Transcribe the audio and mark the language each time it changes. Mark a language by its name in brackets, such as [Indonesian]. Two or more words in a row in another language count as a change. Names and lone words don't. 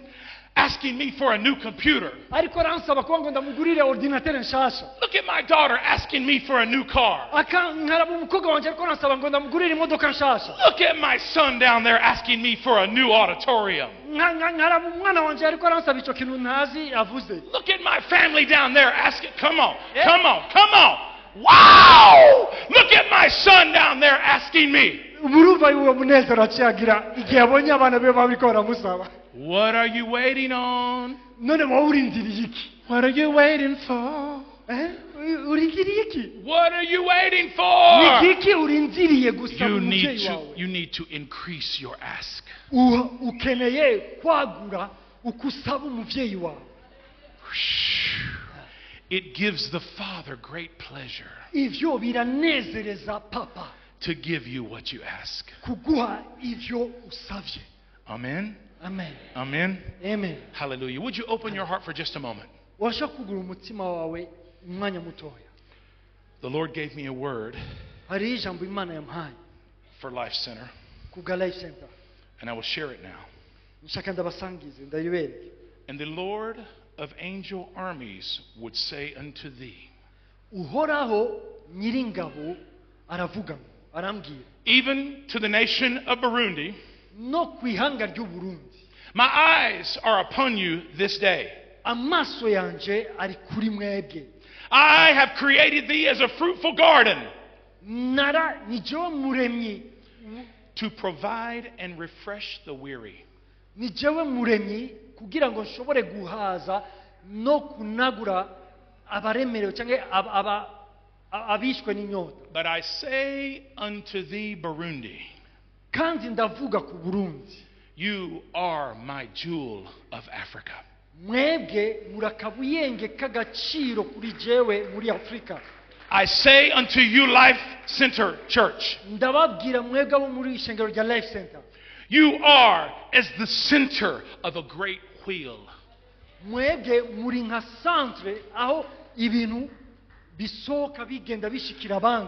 [English] asking me for a new computer. [Rundi] ariko aransaba kuba ngo ndamugurire ordinateur nshasha. [English] Look at my daughter asking me for a new car. [Rundi] nkaraba umukobwa wanje ariko aransaba ngo ndamugurire imodoka nshasha. [English] Look at my son down there asking me for a new auditorium. [Rundi] nkaraba umwana wanje ariko aransaba icyo kintu ntazi avuze. [English] Look at my family down there asking, come on, come on, come on. Wow! Look at my son down there asking me. [Rundi] urumva uwo munezero aciyagira igihe abonye abana be bariko baramusaba. [English] What are you waiting on? [Rundi] none wowe urindiriye iki? [English] What are you waiting for? [Rundi] urindiriye iki? [English] What are you waiting for? [Rundi] ni iki urindiriye gusaba umubyeyi wawe? [English] You need to increase your ask. [Rundi] ukeneye kwagura ukusaba umubyeyi wawe. [English] It gives the Father great pleasure [Rundi] ivyo biranezereza papa [English] to give you what you ask. [Rundi] kuguha ivyo usavye. [English] Amen. Amen. Amen. Amen. Hallelujah. Would you open your heart for just a moment? [Rundi] washaka kugura umutima wawe umwanya mutoya. [English] The Lord gave me a word [Rundi] hari ijambo imana yampaye [English] for Life Center, [Rundi] kubwa life center [English] and I will share it now. [Rundi] nshaka ndabasangize ndayibereke. [English] And the Lord of angel armies would say unto thee, [Rundi] uhoraho nyiringabo aravuga ngo arambwira [English] even to the nation of Burundi, [Rundi] no kwihanga ry'u Burundi, [English] my eyes are upon you this day. [Rundi] amaso yanje ari kuri mwebwe. [English] I have created thee as a fruitful garden [Rundi] nara nijewe muremyi [English] to provide and refresh the weary. [Rundi] nijewe muremyi kugira ngo nshobore guhaza no kunagura abaremerewe cyangwa abishwe n'inyota. [English] But I say unto thee, Burundi, [Rundi] kandi ndavuga ku Burundi, [English] you are my jewel of Africa. [Rundi] mwebwe murakabuyenge k'agaciro kuri jewe muri Afrika. [English] I say unto you, Life Center Church, [Rundi] ndababwira mwebwe abo muri ishengero rya Life Center, [English] you are as the center of a great wheel. [Rundi] mwebwe muri nka centre aho ibintu bisoka bigenda bishikira abandi.